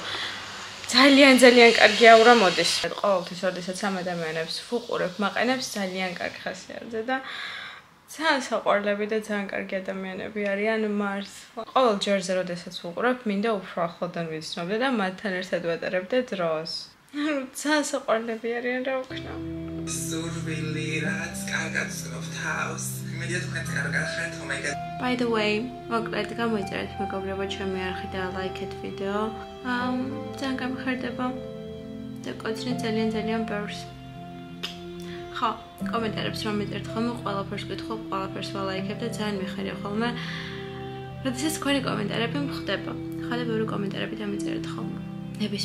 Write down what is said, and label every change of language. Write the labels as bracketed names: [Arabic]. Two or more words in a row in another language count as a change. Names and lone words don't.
[Georgian] ძალიან კარგი აურა მოდის. ყოველთვის როდესაც ამ ადამიანებს ვუყურებ, მაყენებს ძალიან კარგი ხასიათზე და ძალიან საყვარლები და ძალიან კარგი ადამიანები არიან მართლა. ყოველ ჯერზე როდესაც ვუყურებ, მინდა უფრო ახლოდან ვიცნობდე და მათთან ერთად ვატარებდე დროს. ძალიან საყვარლები არიან რა ვქნა. სურვილი რაც კარგად ვსწრებთ თავს. იმედია თქვენ კარგად ხართ, [English] oh my god. By the way, [Georgian] მოკლედ გამოიწერეთ მეგობრებო ჩემი არხი და ლაიქეთ ვიდეო. ძალიან გამხარდება და კოცნით ძალიან ბევრს. ხო, კომენტარებს რომ მეწერთ ხოლმე, ყველაფერს გითხობ, ყველაფერს ვალაიქებ და ძალიან მიხარია ხოლმე. როდესაც თქვენი კომენტარები მხვდება. ხალე ბევრი კომენტარები დამეწერეთ ხოლმე.